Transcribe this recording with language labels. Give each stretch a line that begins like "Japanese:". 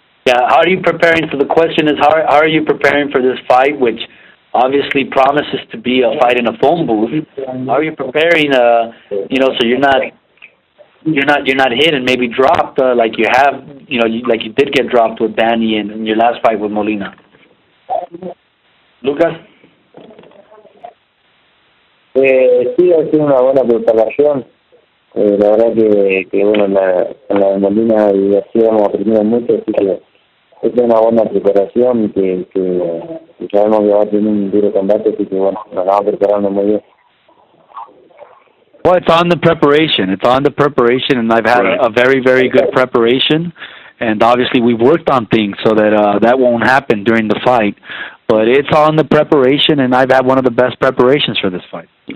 English: Yeah, how are you preparing? So the question is, how are you preparing for this fight, which obviously promises to be a fight in a phone booth? How are you preparing? So you're not hit and maybe dropped like you have, like you did get dropped with Danny in your last fight with Molina. Lucas.
Spanish: Sí, ha sido una buena preparación. La verdad que bueno, con la Molina y García hemos aprendido mucho, así que es una buena preparación que sabemos que va a tener un duro combate, así que bueno, nos vamos preparando muy bien.
English: Well, it's on the preparation. And I've had a very, very good preparation. And obviously, we've worked on things so that that won't happen during the fight. But it's on the preparation, and I've had one of the best preparations for this fight.